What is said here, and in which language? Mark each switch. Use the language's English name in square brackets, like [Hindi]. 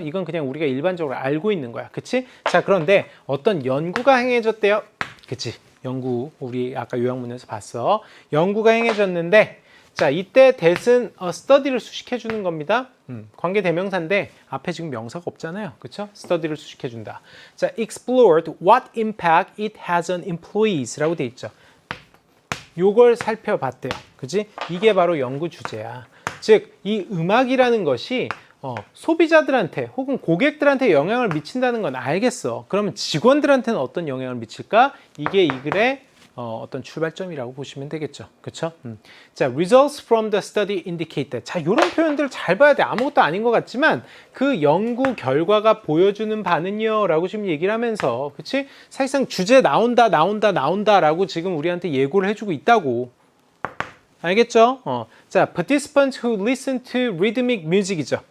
[Korean] 이건 그냥 우리가 일반적으로 알고 있는 거야. 그치? 자, 그런데 어떤 연구가 행해졌대요. 그치? 연구 우리 아까 요약문에서 봤어. 연구가 행해졌는데 자 이때 that은 study를 수식해 주는 겁니다. 관계 대명사인데 앞에 지금 명사가 없잖아요. 그쵸? study를 수식해 준다. [English] 자 explored what impact it has on employees [Korean] 라고 돼 있죠. 요걸 살펴봤대요. 그치? 이게 바로 연구 주제야. 즉 이 음악이라는 것이 소비자들한테 혹은 고객들한테 영향을 미친다는 건 알겠어. 그러면 직원들한테는 어떤 영향을 미칠까? 이게 이 글의 어떤 출발점이라고 보시면 되겠죠. 그렇죠? [English] 자, results from the study indicate that. [Korean] 자, 이런 표현들 잘 봐야 돼. 아무것도 아닌 것 같지만 그 연구 결과가 보여주는 바는요 라고 지금 얘기를 하면서 그치? 사실상 주제 나온다라고 지금 우리한테 예고를 해주고 있다고. 알겠죠? [English] 자, participants who listen to rhythmic music이죠.